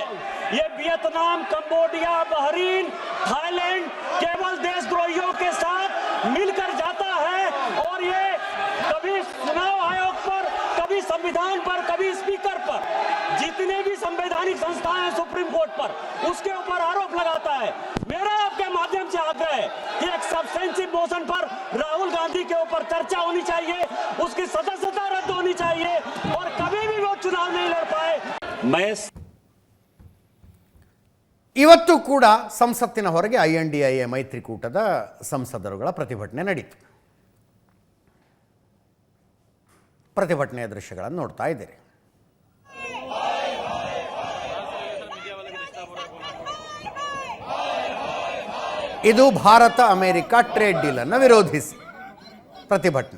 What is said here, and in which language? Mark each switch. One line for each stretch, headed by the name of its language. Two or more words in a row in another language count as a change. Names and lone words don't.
Hindi: ये वियतनाम, कंबोडिया, बहरीन, थाईलैंड केवल देशद्रोहियों के साथ मिलकर जाता है और ये कभी चुनाव आयोग पर, कभी संविधान पर, कभी स्पीकर पर, जितने भी संवैधानिक संस्थाएं हैं सुप्रीम कोर्ट पर, उसके ऊपर आरोप लगाता है। मेरा आपके माध्यम से आग्रह है कि एक
English: substantive motion
Hindi: पर राहुल गांधी के ऊपर चर्चा होनी चाहिए, उसकी सदस्यता रद्द होनी चाहिए और कभी भी वो चुनाव नहीं लड़ पाए। मैं
Kannada: ಇವತ್ತು ಕೂಡ ಸಂಸತ್ತಿನ ಹೊರಗೆ INDIA ಮೈತ್ರಿಕೂಟದ ಸಂಸದರುಗಳ ಪ್ರತಿಭಟನೆ ನಡೀತು. ಪ್ರತಿಭಟನೆಯ ದೃಶ್ಯಗಳನ್ನು ನೋಡ್ತಾ ಇದ್ದೀರಿ. ಇದು ಭಾರತ ಅಮೆರಿಕ ಟ್ರೇಡ್ ಡೀಲನ್ನು ವಿರೋಧಿಸಿ ಪ್ರತಿಭಟನೆ.